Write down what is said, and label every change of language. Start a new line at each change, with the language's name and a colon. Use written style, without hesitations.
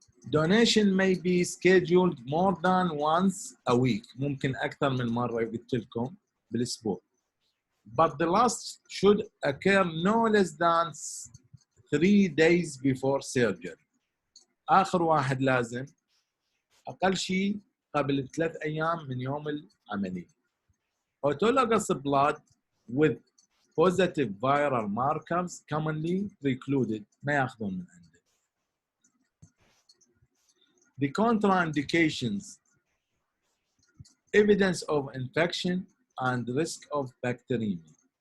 English: Donation may be scheduled more than once a week.
Arabic: ممكن أكثر من مرة قلت لكم بالأسبوع.
English: But the last should occur no less than 3 days before surgery.
Arabic: آخر واحد لازم أقل شيء قبل 3 أيام من يوم العملية.
English: Autologous blood with positive viral markers commonly precluded.
Arabic: ما ياخذون من عنده.
English: The contraindications, evidence of infection and risk of bacteremia.